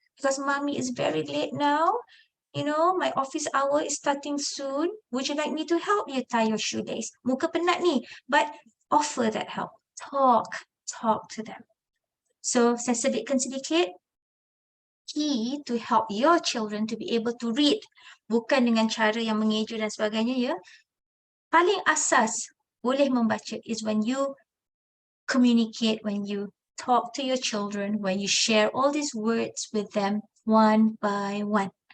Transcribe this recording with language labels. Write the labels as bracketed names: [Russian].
[English] Because Mommy is very late now. My office hour is starting soon. Would you like me to help you tie your shoelace? [Malay] Muka penat ni. [English] But offer that help. Talk to them. [Malay] So, saya selitkan sedikit. [English] Key to help your children to be able to read. [Malay] Bukan dengan cara yang mengeju dan sebagainya, ya. Paling asas boleh membaca [English] is when you communicate, when you talk to your children, when you share all these words with them one by one.